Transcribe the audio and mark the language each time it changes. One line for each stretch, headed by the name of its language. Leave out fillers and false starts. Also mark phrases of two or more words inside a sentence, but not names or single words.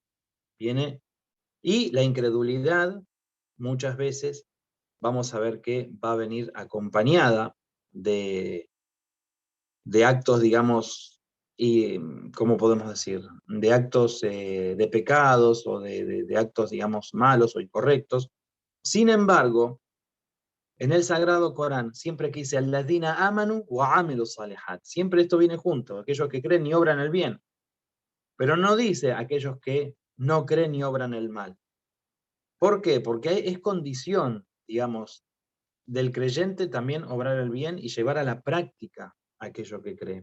Spanish: Y la incredulidad, muchas veces, vamos a ver que va a venir acompañada de actos, digamos, y, ¿cómo podemos decir? De actos de pecados o de actos, digamos, malos o incorrectos. Sin embargo, en el Sagrado Corán, siempre que dice
Arabic: الذين آمنوا وعملوا الصالحات,
Spanish: siempre esto viene junto, aquellos que creen y obran el bien. Pero no dice aquellos que no creen y obran el mal. ¿Por qué? Porque es condición, digamos, del creyente también obrar el bien y llevar a la práctica aquello que cree.